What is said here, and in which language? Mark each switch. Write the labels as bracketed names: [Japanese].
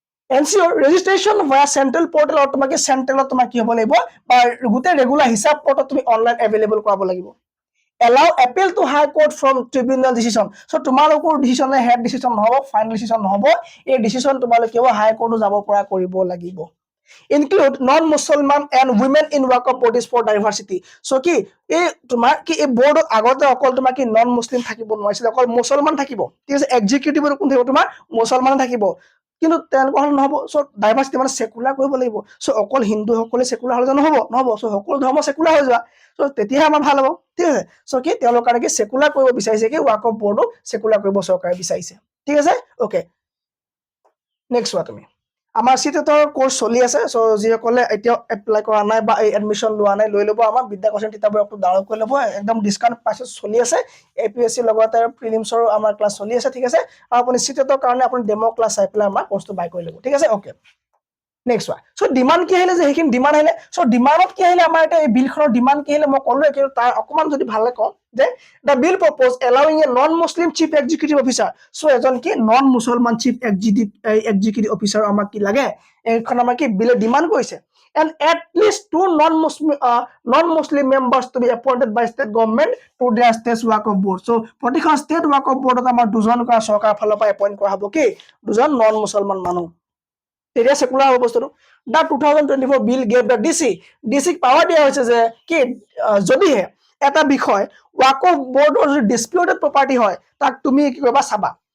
[Assamese] এনসিওৰ registration via central portal তোমাক সেন্ট্ৰেলত তোমাক কি হ'ব লাগিব বা গোটেই ৰেগুলাৰ হিসাব পৰ্টত তুমি অনলাইন এভেইলেবল কৰাব লাগিব [English] allow appeal to high court from tribunal decision [Assamese] so তোমালোকৰ ডিসিশন হেড ডিসিশন নহব ফাইনাল ডিসিশন নহব এই ডিসিশন তোমালোকে হাই কোৰ্টত যাব পৰা কৰিব লাগিব [English] include non-Muslim and women in work of bodies for diversity. [Assamese] So কি এই তোমাৰ কি এই বোৰ্ডত আগতে অকল তোমাৰ কি নন মুছলিম থাকিব নোৱাৰিছিল, অকল মুছলমান থাকিব, ঠিক আছে। এক্সিকিউটিভৰ কোন থাকিব, তোমাৰ মুছলমান থাকিব, কিন্তু তেওঁলোকৰ হলে নহব। চ' ডাইভাৰ্চিটি মানে চেকুলাৰ কৰিব লাগিব। চ' অকল হিন্দুসকলে চেকুলাৰ হলে নহব, নহব। চ' সকলো ধৰ্ম চেকুলাৰ হৈ যোৱা, চ' তেতিয়াহে আমাৰ ভাল হ'ব, ঠিক আছে। চ' কি তেওঁলোকৰ কাৰণে কি চেকুলাৰ কৰিব বিচাৰিছে, কি ৱাক অফ বোৰ্ডো চেকুলাৰ কৰিব চৰকাৰে বিচাৰিছে, ঠিক আছে। অ'কে, নেক্সট চোৱা তুমি। আমাৰ চিটেটৰ কোৰ্চ চলি আছে। চ' যিসকলে এতিয়াও এপ্লাই কৰা নাই বা এই এডমিশ্যন লোৱা নাই, লৈ ল'ব। আমাৰ বিদ্যা কোচিং কিতাপবোৰ ডাউনলোড কৰি ল'ব, একদম ডিছকাউণ্ট প্ৰাইচত চলি আছে। APSC লগতে প্ৰিলিমছৰো আমাৰ ক্লাছ চলি আছে, ঠিক আছে। আৰু আপুনি চিটেটৰ কাৰণে আপুনি ডেমো ক্লাছ চাই পেলাই আমাৰ কোৰ্চটো বাই কৰি ল'ব, ঠিক আছে। অ'কে, নেক্সট চোৱা। চ' ডিমাণ্ড কি আহিলে, যে সেইখিনি ডিমাণ্ড আহিলে। চ' ডিমাণ্ডত কি আহিলে, আমাৰ এতিয়া এই বিলখনৰ ডিমাণ্ড কি আহিলে মই ক'লোৱে, কিন্তু তাৰ অকণমান যদি ভালকে কওঁ, যে [English] The bill propose allowing a non Muslim chief executive officer. [Assamese] চ' এজন কি নন মুছলমান চিফ এক্সিকিউটিভ অফিচাৰ আমাক কি লাগে, এইখন আমাৰ কি বিলে ডিমাণ্ড কৰিছে। [English] And at least 2 non-Muslim members to be appointed by state government to their state work of board. [Assamese] So প্ৰতিখন state work of board আমাৰ দুজন চৰকাৰৰ ফালৰ পৰা এপইণ্ট কৰা হ'ব, কি দুজন নন মুছলমান মানুহ, তেতিয়া চেকুলাৰ হ'ব বস্তুটো। [English] the 2024 bill gave the ডিচিক power [Assamese] দিয়া হৈছে যে কি যদিহে এটা বিষয় ৱাক অফ বৰ্ডৰ যদি ডিছপিউটেড প্ৰপাৰ্টি হয়, তাক তুমি কি কৰিবা, চাবা।